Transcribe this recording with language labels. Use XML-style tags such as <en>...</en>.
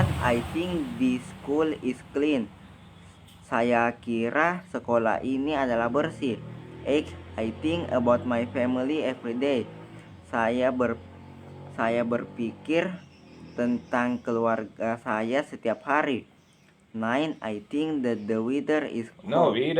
<en>I think this school is clean.</en> <id>Saya kira sekolah ini adalah bersih. 8.</id> <en>I think about my family every day.</en> <id>Saya berpikir tentang keluarga saya setiap hari.</id> <en>9. I think that the weather is cold.</en>